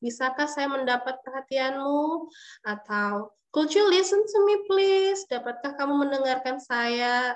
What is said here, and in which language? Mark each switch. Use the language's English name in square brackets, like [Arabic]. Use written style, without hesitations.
[Indonesian] Bisakah saya mendapat perhatianmu? [English] Atau could you listen to me please? [Indonesian] Dapatkah kamu mendengarkan saya?